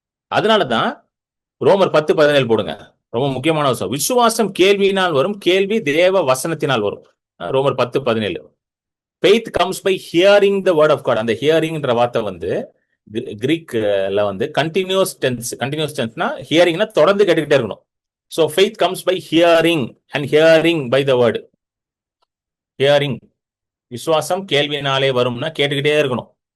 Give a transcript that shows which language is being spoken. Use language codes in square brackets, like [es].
[ta] அதனாலதான் ரோமர் 10:17 போடுங்க. ரொம்ப முக்கியமான விஷயம். விசுவாசம் கேள்வியினால் வரும், கேள்வி தேவ வசனத்தினால் வரும். [en] ரோமர் 10:17. Faith comes by hearing the word of God. [ta] அந்த ஹியரிங்ன்ற வார்த்தை வந்து கிரீக்ல வந்து கண்டினியூஸ் டென்ஸ்னா ஹியரிங்னா தொடர்ந்து கேட்டுக்கிட்டே இருக்கணும். [en] So faith comes by hearing and hearing by the word. Hearing. [ta] விசுவாசம் கேள்வியினாலே வரும்னா கேட்டுக்கிட்டே இருக்கணும்.